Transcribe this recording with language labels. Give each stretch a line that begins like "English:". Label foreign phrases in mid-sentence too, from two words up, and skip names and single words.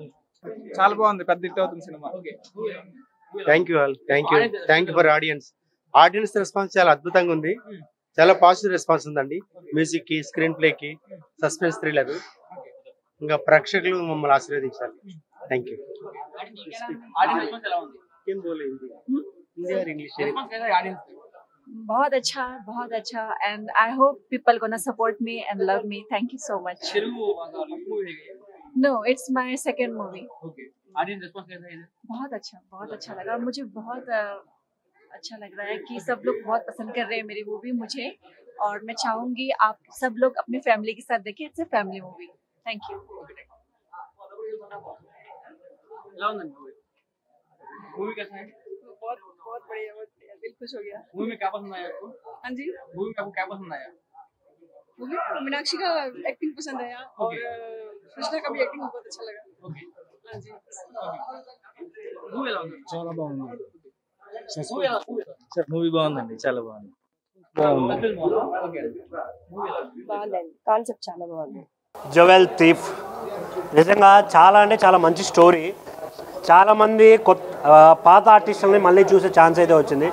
Telugu: చాలా బాగుంది. పెద్ద హిట్ అవుతుంది సినిమా.
English: thank you for audience response
Telugu: చాలా అద్భుతంగా ఉంది. చాలా
English: positive response
Telugu: ఉందండి. మ్యూజిక్ కి, స్క్రీన్ ప్లే కి,
English: suspense thriller.
Telugu: ఇంకా ప్రేక్షకులు మమ్మల్ని ఆశీర్వదించాలి.
English: thank you.
Hindi: बहुत अच्छा
English: and I hope people gonna support me and love me. Thank you so much. No, it's my second movie. audience response
Hindi: कैसा है? बहुत अच्छा लगा मुझे। बहुत अच्छा लग रहा है कि सब लोग बहुत पसंद कर रहे हैं मेरी मूवी मुझे, और मैं चाहूंगी आप सब लोग अपनी फैमिली के साथ देखें।
English: it's a family movie. thank you.
Hindi: मूवी कैसा है? बहुत बढ़िया, दिल खुश हो गया। मूवी में क्या पसंद आया आपको? हाँ जी, मूवी में आपको क्या पसंद आया? मूवी मीनाक्षी का एक्टिंग पसंद आया और कृष्णा का भी एक्टिंग बहुत अच्छा लगा। ओके, हाँ जी,
Telugu: मूवी ఎలా ఉంది? చాలా బాగుంది. మూవీ బాగుందండి, చాలా బాగుంది. బాగుందండి, కాన్సెప్ట్ చాలా బాగుంది. జోవెల్ థీఫ్ నిజంగా చాలా అంటే చాలా మంచి స్టోరీ. చాలామంది పాత ఆర్టిస్టులని మళ్ళీ చూసే ఛాన్స్ అయితే వచ్చింది.